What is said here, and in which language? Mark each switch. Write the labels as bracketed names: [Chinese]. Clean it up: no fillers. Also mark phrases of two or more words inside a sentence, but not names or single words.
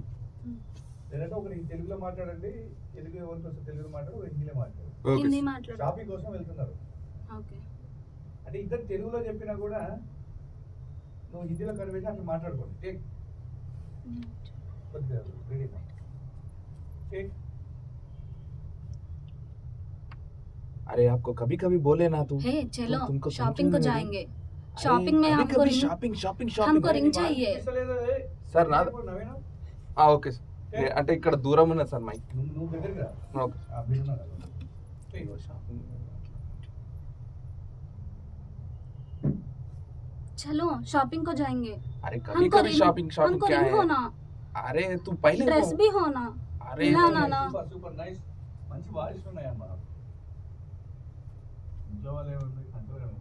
[Telugu] లేదంటే ఒకరు తెలుగులో మాట్లాడండి తెలుగు ఎవరికి వస్తే తెలుగులో మాట్లాడు ఒకరు హిందీలో మాట్లాడు హిందీ మాట్లాడు షాపింగ్ కోసం వెళ్తున్నారు ఓకే అంటే ఇద్దరు తెలుగులో చెప్పినా కూడా నువ్వు హిందీలో కనిపించి అట్లా మాట్లాడుకోండి టేక్ కొద్దిగా రెడీ టేక్ [Hindi] अरे आपको कभी कभी बोले ना तू हे चलो तुमको शॉपिंग को समझ में जाएंगे अरे, शॉपिंग में कभी हमको कभी रिंग [English] shopping shopping [Hindi] हमको షాపింగ్ रिंग चाहिए [Telugu] సార్ నా నవీన ఓకే సార్ అంటే ఇక్కడ దూరం ఉన్నది సార్ మైక్ నువ్వు దగ్గరికి రా ఓకే ఆ బిల్ ఉన్నారు [Hindi] चलो शॉपिंग को जाएंगे अरे कभी हमको कभी शॉपिंग शॉपिंग हमको क्या रिंग है होना अरे तू पहले ड्रेस भी होना अरे ना ना ना [English] super super nice [Telugu] మంచి వాయిస్ ఉన్నాయమ్మా ఇంట్లో వాళ్ళు ఏముంది కంట్రోల్